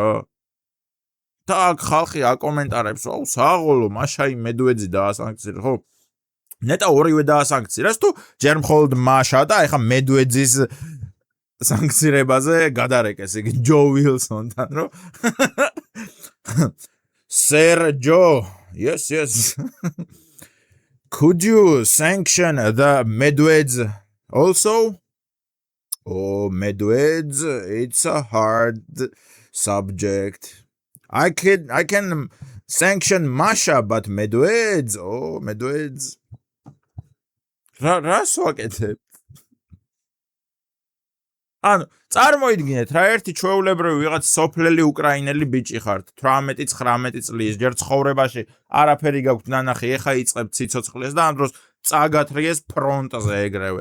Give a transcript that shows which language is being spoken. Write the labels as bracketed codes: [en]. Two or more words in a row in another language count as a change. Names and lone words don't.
[ka] და აქ ხალხი აკომენტარებს, აუ, საღოლო, მაშაი მედვედზი დაასანქცირეს, ხო? ნეტა ორივე დაასანქცირეს, თუ ჯერ მხოლოდ მაშა და ეხა მედვედზის სანქცირებაზე გადარეკეს იგი ჯო ვილსონთან, რო? [en] Sir Joe, yes. Could you sanction the Medveds also? Oh, Medveds, it's a hard subject. I can sanction Masha, but Medveds, oh, Medveds. [ka] Რას ვაკეთებ? ანუ, წარმოიდგინეთ, რა ერთი ჩვეულებრივი ვიღაც სოფლელი უკრაინელი ბიჭი ხართ, 18-19 წლის, ჯერ ცხოვრებაში არაფერი გაქვთ ნანახი, ეხა იწყებთ სიცოცხლეს და ამ დროს წაგათრიეს ფრონტზე ეგრევე.